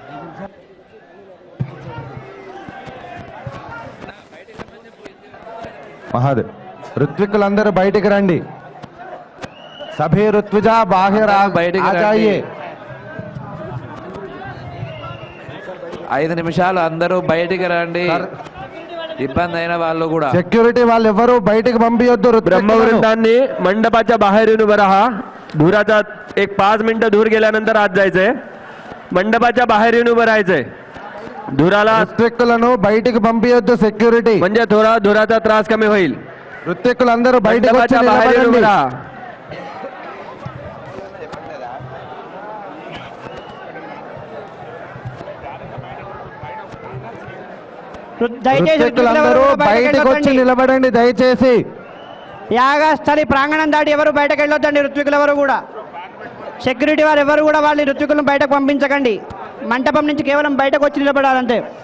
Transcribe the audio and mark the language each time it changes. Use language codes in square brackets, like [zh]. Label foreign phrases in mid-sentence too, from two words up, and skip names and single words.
[te] మహాదేవ్ ఋత్వికులందరూ బయటికి రండి సభే ఋత్విజా బాహ్య బయటికి ఆ రండి. జాయియే 5 నిమిషాలు అందరూ బయటికి రండి ఇబ్బంది అయిన వాళ్ళు కూడా సెక్యూరిటీ వాళ్ళు ఎవరు బయటికి పంపియొద్దు [mr] ब्रह्मवृंदांनी मंडपाच्या बाहेरून उभं राहा धुराचा एक 5 मिनिटं दूर गेल्यानंतर आत जायचंय मंडपाच्या बाहेर येऊन उभं राहायचंय धुराला [te] ఋత్విక్కులను బయటికి పంపియొద్దు సెక్యూరిటీ [mr] म्हणजे थोडा धुराचा त्रास कमी होईल [te] ఋత్విక్కులందరూ బయటికి వచ్చి [mr] मंडपाच्या बाहेर येऊन उभं [te] నిలబడండి [mr] राहा [te] ఋత్విక్కులందరూ బయటికి వచ్చి నిలబడండి దయచేసి యాగస్థలి ప్రాంగణం దాటి ఎవరు బయటకు వెళ్ళొద్దండి ఋత్వికులు ఎవరు కూడా సెక్యూరిటీ వారు ఎవరు కూడా వాళ్ళని ఋత్వికులను బయటకు పంపించకండి మంటపం నుంచి కేవలం బయటకు వచ్చి నిలబడాలంటే